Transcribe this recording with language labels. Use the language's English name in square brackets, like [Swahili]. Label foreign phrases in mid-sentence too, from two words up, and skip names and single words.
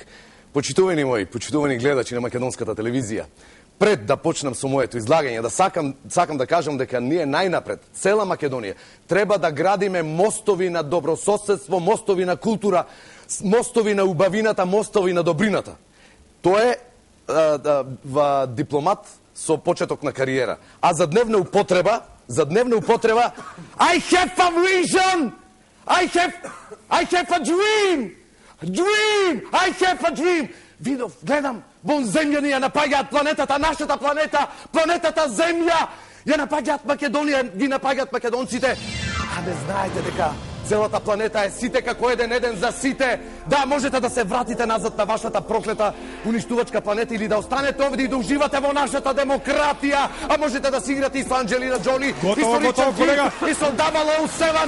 [Macedonian] Почитувани мои, почитувани гледачи на македонската телевизија, пред да почнам со моето излагање, да сакам да кажам дека ние најнапред, цела Македонија, треба да градиме мостови на добрососедство, мостови на култура, мостови на убавината, мостови на добрината. Тоа е дипломат со почеток на кариера. А за дневна употреба, [English] I have a vision! I have a dream! I have a dream! [Macedonian] Видов, гледам, вон земјани ја напаѓаат планетата, нашата планета, планетата Земја, ја напаѓаат Македонија, ги напаѓаат македонците. А не знаете дека целата планета е сите како еден за сите. Да, можете да се вратите назад на вашата проклета уништувачка планета или да останете овде и да уживате во нашата демократија, а можете да си играте и со Анджелина Джоли, и со Ричард Гир, и со 007.